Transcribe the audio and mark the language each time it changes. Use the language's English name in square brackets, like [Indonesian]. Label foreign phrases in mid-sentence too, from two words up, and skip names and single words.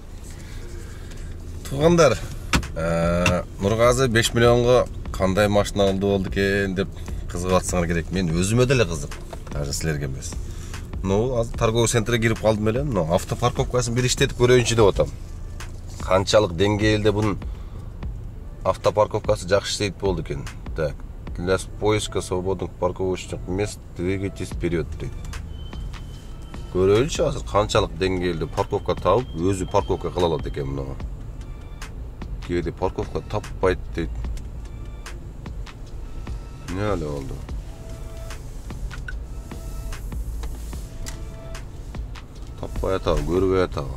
[Kyrgyz] Туугандар, Нургазы 5 миллионго кандай машина алды болду экен деп кызыгып атсаңар керек. Мен өзүмө деле кызык. Даже силерге эмес. Азыр [Russian] торговый центрге [Kyrgyz] кирип калдым эле. Автопарковкасын бир иштетип көрөйүнчү деп атам. Канчалык деңгээлде бунун автопарковкасы жакшы иштейт болду экен. [Russian] Так, для поиска свободных парковочных мест двигайтесь вперед дейт. [Kyrgyz] Көрөйүнчү азыр канчалык деңгээлде парковка табып, өзү парковка кыла алат экен муну. Кээде парковка таппайт дейт. Не эле болду? Таппай атабы, көрбөй атабы.